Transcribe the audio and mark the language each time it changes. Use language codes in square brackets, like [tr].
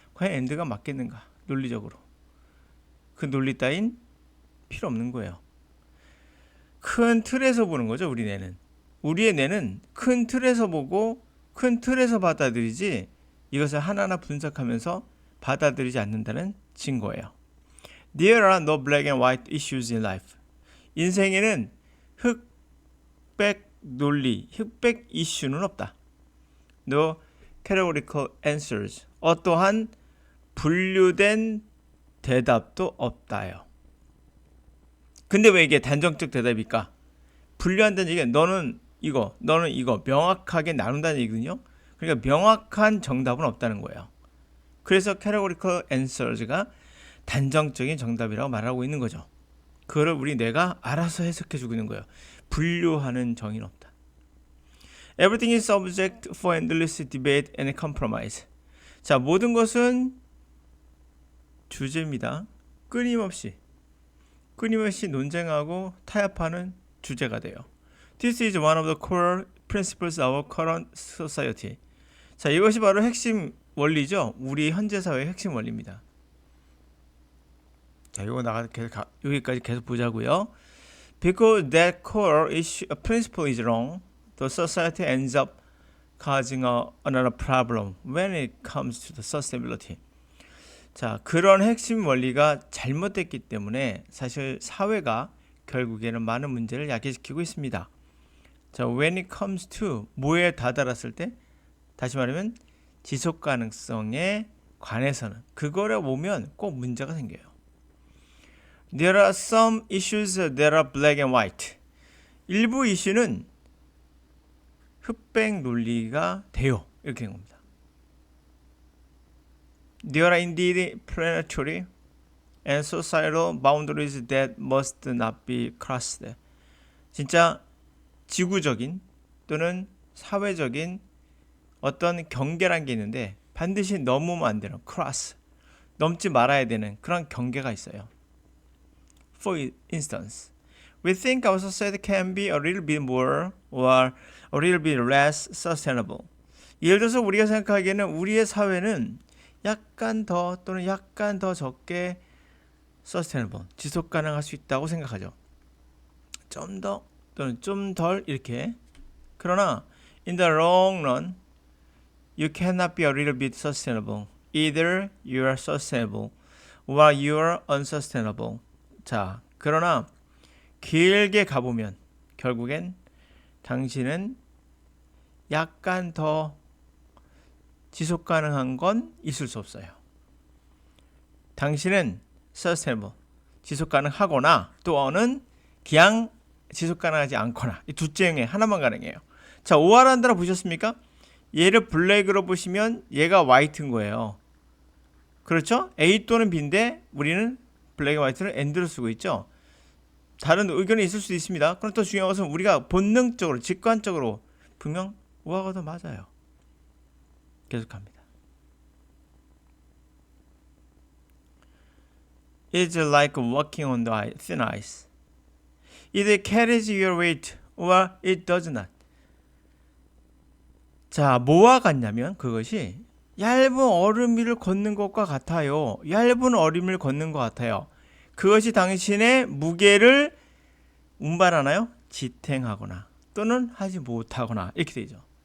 [ko] 과연 엔드가 맞겠는가? 논리적으로. 그 논리 따윈 필요 없는 거예요. 큰 틀에서 보는 거죠. 우리 뇌는. 우리의 뇌는 큰 틀에서 보고 큰 틀에서 받아들이지 이것을 하나하나 분석하면서 받아들이지 않는다는 증거예요. [en] There are no black and white issues in life. [ko] 인생에는 흑백 논리, 흑백 이슈는 없다. [en] No categorical answers. [ko] 어떠한 분류된 대답도 없다요. 근데 왜 이게 단정적 대답일까? 분류한다는 얘기가 너는 이거, 너는 이거 명확하게 나눈다는 얘기거든요. 그러니까 명확한 정답은 없다는 거예요. 그래서 [en] categorical answers [ko] 가 단정적인 정답이라고 말하고 있는 거죠. 그거를 우리 뇌가 알아서 해석해 주고 있는 거예요. 분류하는 정의는 없다. [en] Everything is subject for endless debate and compromise. [ko] 자, 모든 것은 주제입니다. 끊임없이 논쟁하고 타협하는 주제가 돼요. [en] This is one of the core principles of our current society. [ko] 자, 이것이 바로 핵심 원리죠. 우리 현재 사회의 핵심 원리입니다. 자, 이거 여기까지 계속 보자고요. [en] Because that core principle is wrong, the society ends up causing another problem when it comes to the sustainability. [ko] 자, 그런 핵심 원리가 잘못됐기 때문에 사실 사회가 결국에는 많은 문제를 야기시키고 있습니다. 자, [en] when it comes to [ko] 뭐에 다다랐을 때, 다시 말하면 지속 가능성에 관해서는 그거를 보면 꼭 문제가 생겨요. [en] There are some issues that are black and white. [ko] 일부 이슈는 흑백 논리가 돼요. 이렇게 된 겁니다. [en] There are indeed planetary and societal boundaries that must not be crossed. [ko] 진짜 지구적인 또는 사회적인 어떤 경계란 게 있는데 반드시 넘으면 안 되는 cross, 넘지 말아야 되는 그런 경계가 있어요. [en] For instance, we think our society can be a little bit more or a little bit less sustainable. [ko] 예를 들어서 우리가 생각하기에는 우리의 사회는 약간 더 또는 약간 더 적게 sustainable, 지속 가능할 수 있다고 생각하죠. 좀 더 또는 좀 덜 이렇게 그러나 [en] in the long run, you cannot be a little bit sustainable. Either you are sustainable or you are unsustainable. [ko] 자, 그러나 길게 가보면 결국엔 당신은 약간 더 지속 가능한 건 있을 수 없어요. 당신은 sustainable, 지속 가능하거나 또는 그냥 지속 가능하지 않거나 이 둘째 중에 하나만 가능해요. 자, 오아란다라 보셨습니까? 얘를 블랙으로 보시면 얘가 화이트인 거예요. 그렇죠? A 또는 B인데 우리는 블랙 화이트를 and로 쓰고 있죠. 다른 의견이 있을 수도 있습니다. 그럼 더 중요한 것은 우리가 본능적으로 직관적으로 분명 오아가 더 맞아요. 계속합니다. [en] It's like walking on the thin ice. Either carries your weight or it does not. [ko] 자, 뭐와 같냐면 그것이 얇은 얼음 위를 걷는 것과 같아요. 얇은 얼음 위를 걷는 것 같아요. 그것이 당신의 무게를 운반하나요? 지탱하거나 또는 하지 못하거나 이렇게 되죠.